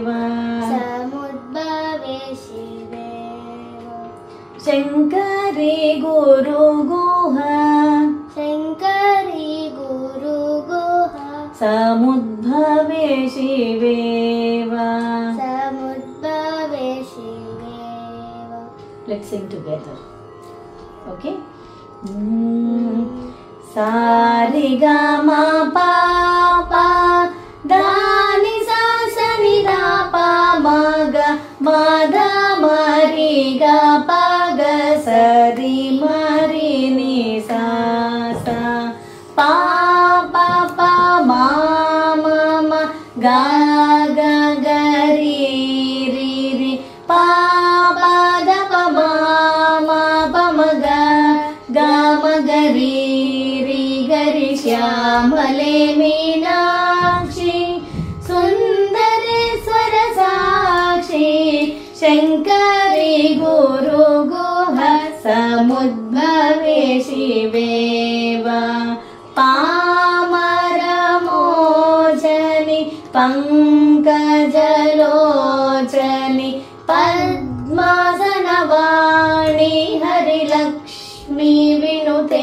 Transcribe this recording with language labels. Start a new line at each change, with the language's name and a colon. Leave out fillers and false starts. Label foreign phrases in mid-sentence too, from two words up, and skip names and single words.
Sanskrit: समुद्भवे शिवेव शङ्करी गुरुगुह शङ्करी गुरुगुह समुद्भवे शिवेव समुद्भवे शिवेव.
English: Let's sing together. Okay. Sa re ga ma pa pa da ni sa sa ni da pa ma ga ma da ma ri ga pa ga sa ri ma ri ni sa sa pa pa pa ma ma ma ga ga ga ri ri ri pa pa da pa ma ma pa ma ga ga ma ga ri ri ga ri
Sanskrit: श्यामले मीनाक्षी सुंदरेश्वर साक्षी शंकरी गुरुगुह समुद्भवे शिवेव पामरमोचनि पंकजलोचनि पद्मासनवाणी हरिलक्ष्मी विनुते